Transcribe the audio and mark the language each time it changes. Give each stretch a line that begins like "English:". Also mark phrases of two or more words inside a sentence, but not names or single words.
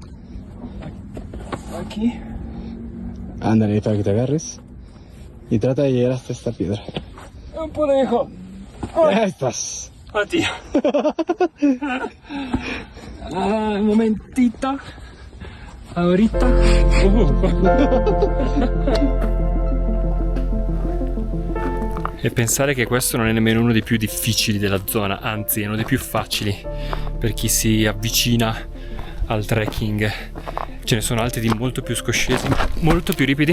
Spanish: Aquí. Ándale, para que te agarres. Y trata de llegar hasta esta piedra.
Italian: Un po'
Spanish: lejos. Ahí estás. Oddio. Un momentito. Ahorita.
Italian: E pensare che questo non è nemmeno uno dei più difficili della zona, anzi è uno dei più facili per chi si avvicina al trekking. Ce ne sono altri di molto più scoscesi, molto più ripidi.